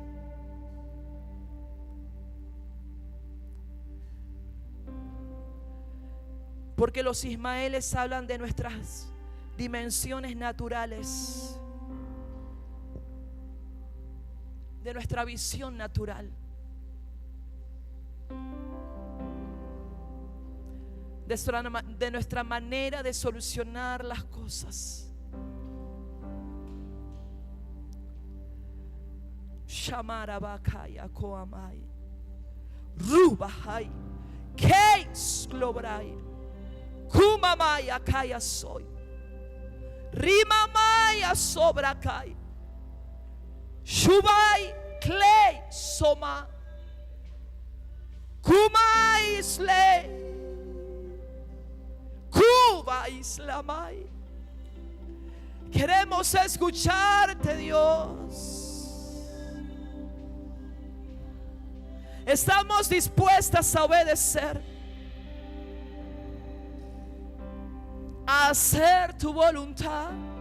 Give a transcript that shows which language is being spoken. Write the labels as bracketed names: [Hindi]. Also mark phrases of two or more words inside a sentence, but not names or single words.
[Spanish] Porque los Ismaeles hablan de nuestras dimensiones naturales, de nuestra visión natural, de nuestra manera de solucionar las cosas. Shamarabakaya koamai Rubahai Keis globrai Kumamaya kaya soy Rimamaya sobrakai Shubai clay soma Kumai isle Cuba islamai. Queremos escucharte, Dios. Estamos dispuestas a obedecer, a hacer tu voluntad.